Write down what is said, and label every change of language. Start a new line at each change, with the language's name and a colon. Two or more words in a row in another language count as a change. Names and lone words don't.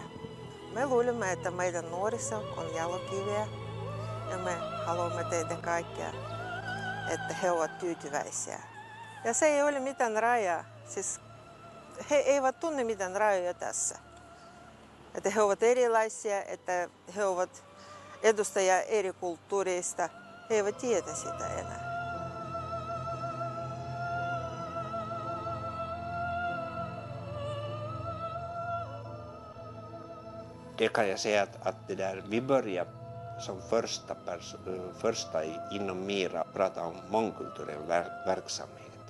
Finnish: Me luulemme, että meidän nuoriso on jalokiveä ja me haluamme tehdä kaikkea, että he ovat tyytyväisiä. Ja se ei ole mitään rajaa. Siis he eivät tunne mitään rajoja tässä. Että he ovat erilaisia, että he ovat edustajia eri kulttuureista. He eivät tiedä sitä enää.
Swedish: Det kan jag säga att det där, vi börjar som första inom Mira prata om mångkulturell verksamhet.